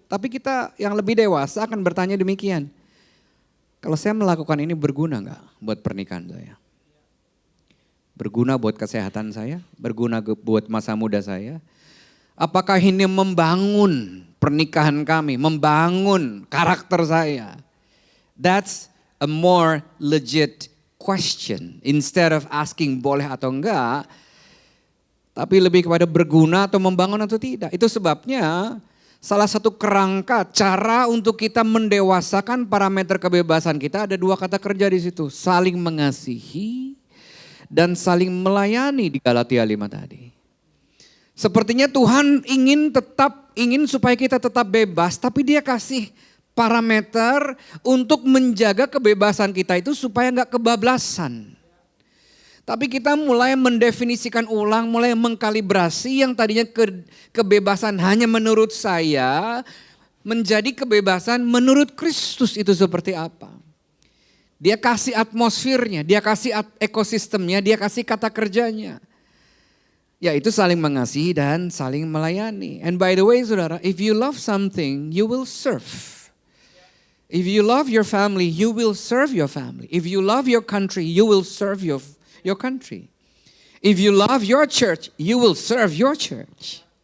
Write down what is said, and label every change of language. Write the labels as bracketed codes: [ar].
[id] Tapi kita yang lebih dewasa akan bertanya demikian. Kalau saya melakukan ini berguna gak buat pernikahan saya? Berguna buat kesehatan saya? Berguna buat masa muda saya? Apakah ini membangun pernikahan kami, membangun karakter saya? [en] That's a more legit question. Instead of asking [id] boleh atau enggak, tapi lebih kepada berguna atau membangun atau tidak. Itu sebabnya salah satu kerangka cara untuk kita mendewasakan parameter kebebasan kita ada dua kata kerja di situ. Saling mengasihi dan saling melayani di Galatia 5 tadi. Sepertinya Tuhan ingin supaya kita tetap bebas, tapi dia kasih parameter untuk menjaga kebebasan kita itu supaya nggak kebablasan. Tapi kita mulai mendefinisikan ulang, mulai mengkalibrasi yang tadinya kebebasan hanya menurut saya, menjadi kebebasan menurut Kristus itu seperti apa. Dia kasih atmosfernya, dia kasih ekosistemnya, dia kasih kata kerjanya. Yaitu saling mengasihi dan saling melayani. [en] And by the way saudara, if you love something, you will serve. If you love your family, you will serve your family. If you love your country, you will serve your country. If you love your church, you will serve your church.